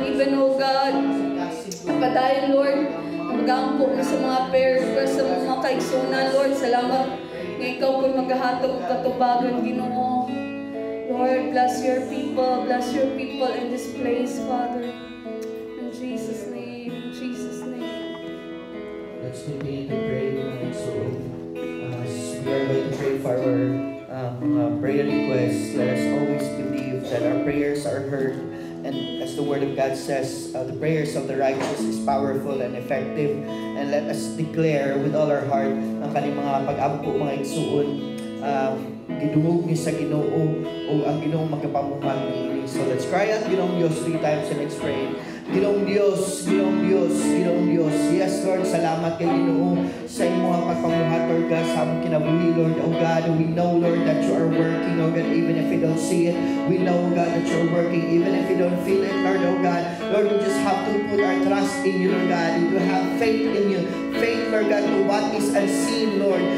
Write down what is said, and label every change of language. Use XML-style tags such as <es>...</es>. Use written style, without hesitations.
<ceb>Even, oh God, napadayon, Lord, magampo mo sa mga prayers, sa mga kaigsunan, Lord. Salamat nga ikaw po maghahatag katubagan, Ginoo.</ceb> <en>Lord, bless your people in this place, Father. In Jesus' name, in Jesus' name. Let's continue to pray. So, as we are going to pray for our prayer requests, let us always believe that our prayers are heard. And as the Word of God says, the prayers of the righteous is powerful and effective. And let us declare with all our heart</en> <ceb>ang kanyang mga pag-ampo, mga igsuon, gidungog ni sa Ginoo o ang Ginoo magapamuhan ni.</ceb> <en>So let's cry out Ginoong Diyos 3 times and let's pray.</en> <ceb>Ginoong Diyos, Ginoong Diyos, Ginoong Diyos. Yes, Lord, salamat kay Ginoo sa imong pagpamuhat, Lord God, sa among kinabuhi, Lord.</ceb> <en>Oh God, we know, Lord, that you are working, oh God, even if we don't see it. We know, God, that you're working, even if we don't feel it, Lord, oh God. Lord, we just have to put our trust in you, Lord God, and to have faith in you. Faith, Lord God, to what is unseen, Lord.</en>